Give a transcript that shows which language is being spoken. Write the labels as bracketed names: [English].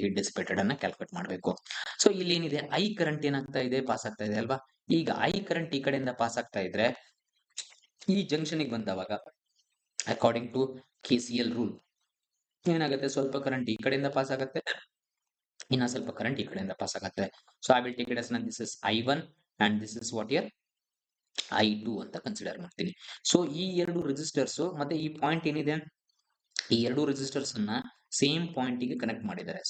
[Kannada] Heat dissipated ಅನ್ನ calculate ಮಾಡಬೇಕು. So ಇಲ್ಲಿ ಏನಿದೆ, ಐ ಕರೆಂಟ್ ಏನಾಗ್ತಾ ಇದೆ, ಪಾಸ್ ಆಗ್ತಾ ಇದೆ ಅಲ್ವಾ. ಈಗ ಐ ಕರೆಂಟ್ ಈ ಕಡೆಯಿಂದ ಪಾಸ್ ಆಗ್ತಾ ಇದ್ರೆ ಈ ಜಂಕ್ಷನ್ ಗೆ ಬಂದವಾಗ [English] according to KCL rule [Kannada] ಏನಾಗುತ್ತೆ, ಸ್ವಲ್ಪ ಕರೆಂಟ್ ಈ ಕಡೆಯಿಂದ ಪಾಸ್ ಆಗುತ್ತೆ, ಇನ್ನ ಸ್ವಲ್ಪ ಕರೆಂಟ್ ಈ ಕಡೆಯಿಂದ ಪಾಸ್ ಆಗುತ್ತೆ. [English] so I will take it as this is I1 and this is what here I2 [Kannada] ಅಂತ ಕನ್ಸಿಡರ್ ಮಾಡ್ತೀನಿ. ಸೊ ಈ ಎರಡು ರೆಸಿಸ್ಟರ್ಸ್ ಮತ್ತೆ ಈ ಪಾಯಿಂಟ್ ಏನಿದೆ, ಈ ಎರಡು ರೆಸಿಸ್ಟರ್ಸ್ ಅನ್ನ ಸೇಮ್ ಪಾಯಿಂಟ್ ಗೆ ಕನೆಕ್ಟ್ ಮಾಡಿದ್ದಾರೆ.